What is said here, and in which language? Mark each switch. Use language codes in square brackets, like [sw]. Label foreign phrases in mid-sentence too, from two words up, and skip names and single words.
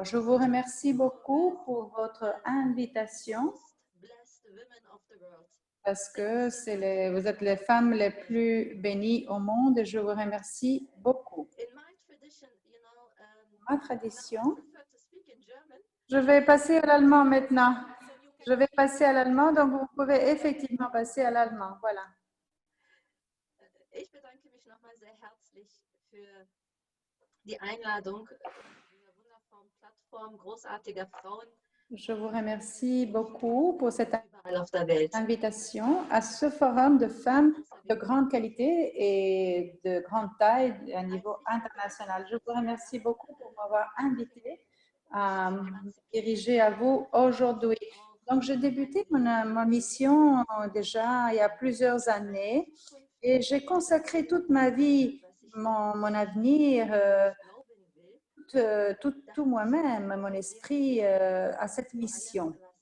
[fr] Je vous remercie beaucoup pour votre invitation parce que vous êtes les femmes les plus bénies au monde et je vous remercie beaucoup. Ma tradition, je vais passer à l'allemand maintenant. Je vais passer à l'allemand, donc vous pouvez effectivement passer à l'allemand. Voilà. [de] Ich bedanke mich nochmal sehr herzlich für die Einladung dieser wundervollen Plattform großartiger Frauen. [fr] Je vous remercie beaucoup pour cette [de] überall auf der Welt. [fr] invitation à ce forum de femmes de grande qualité et de grande taille à niveau international. Je vous remercie beaucoup pour m'avoir invité à me diriger à vous aujourd'hui. Donc, j'ai débuté ma mission déjà il y a plusieurs années et j'ai consacré toute ma vie, mon avenir, tout moi-même, mon esprit à cette mission.